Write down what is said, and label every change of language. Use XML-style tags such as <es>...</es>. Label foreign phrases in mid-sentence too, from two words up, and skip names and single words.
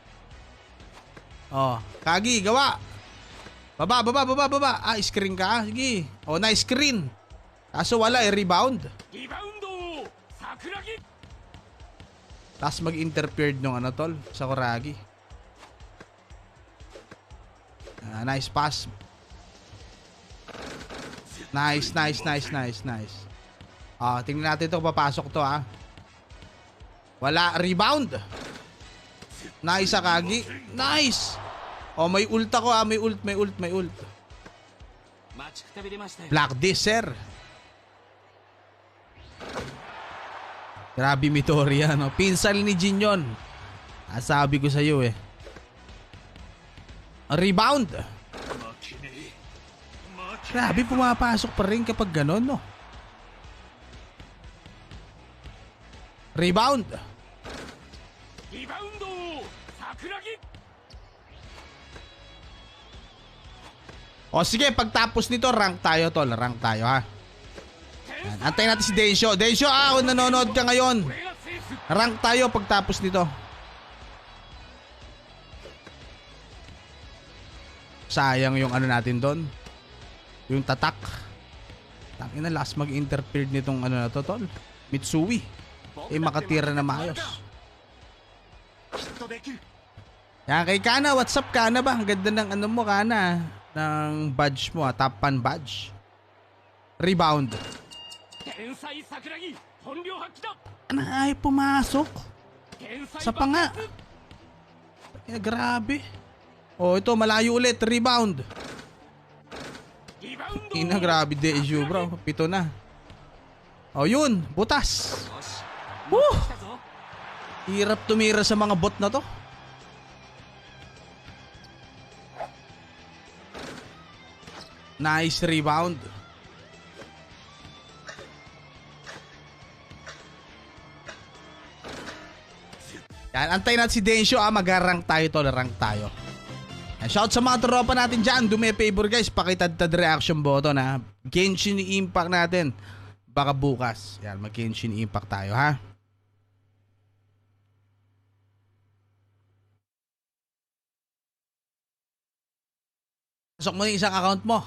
<tl>Kagi, gawa. Baba. Screen ka, sige.</tl> <en>Nice screen.</en> <tl>Kaso wala, rebound. Tapos mag-interfered nung tol, sa Sakuragi.</tl> <en>Nice pass. Nice.</en> <tl>Tingnan natin ito, papasok to Wala, rebound.</tl> <en>Nice, Akagi. Nice.</en> <tl>May ult ako may ult.</tl> <en>Black this, sir.</en> <tl>Grabe, Midoriya, Pinsal ni Jin yun. Sabi ko sa'yo Rebound. Grabe, pumapasok pa rin kapag ganon, Rebound.</tl> <ja>リバウンド桜木</ja> <tl>O sige, pagtapos nito, rank tayo tol. Rank tayo ha. Yan. Antayin natin si Densyo. Densyo, kung nanonood ka ngayon,</tl> <ja>これがセーフ</ja> <tl>rank tayo pagtapos nito. Sayang yung ano natin doon. Yung tatak. Tangina, last mag-interfere nitong ano na to tol. Mitsui. Eh makatira na maayos.</tl> <ja>きっとできる</ja> <tl>Yan kay Kana,</tl> <en>what's up</en> <tl>Kana ba? Ang ganda ng ano mo Kana. Ng badge mo</tl> <en>top 1 badge.</en> <tl>Rebound.</tl> <ja>天才桜木本領発揮だ</ja> <tl>Ano ay pumasok?</tl> <ja>天才</ja> <tl>Sa panga. Eh, grabe. Oh, ito malayo ulit. Rebound.</tl> <ja>リバウンド</ja> <tl>Ina, grabe</tl> <en>the issue bro.</en> <tl>7 na. Oh, yun. Butas.</tl> <ja>よし Woo! 来たぞ</ja> <tl>Hirap tumira sa mga bot na to.</tl> <en>Nice rebound.</en> <tl>Yan, antayin natin si Densyo. Mag-rank tayo tol. Rank tayo. Yan, shout sa mga tropa natin dyan.</tl> <en>Do me a favor guys.</en> <tl>Pakitad-tad reaction button ha. Genshin Impact natin. Baka bukas. Yan, mag-Genshin Impact tayo ha. Pasok mo yung isang account mo.</tl>